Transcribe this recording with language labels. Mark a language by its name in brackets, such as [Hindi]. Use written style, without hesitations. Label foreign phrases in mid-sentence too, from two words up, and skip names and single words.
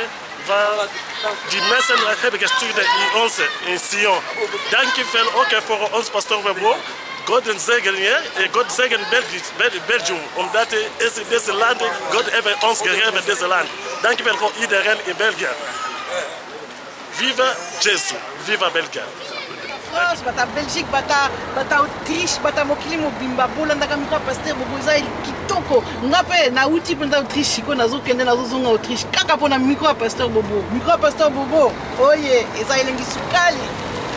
[Dutch] Die mensen hebben gestuurd in ons, in Sion. Dankjewel ook voor ons pastor Webo. God zegen hier en God zegen Belgium. Omdat deze land, God heeft ons gegeven deze land. Dankjewel voor iedereen in België. Viva Jésus, viva België. [Lingala] France, bata Belgique, bata Autriche, bata mokili mobimba bolandaka mika pasteur boboza kitoko ngape na uti penda Autriche ko nazokende nazozonga Autriche kaka pona micro pasteur bobo oye eza elengi sukali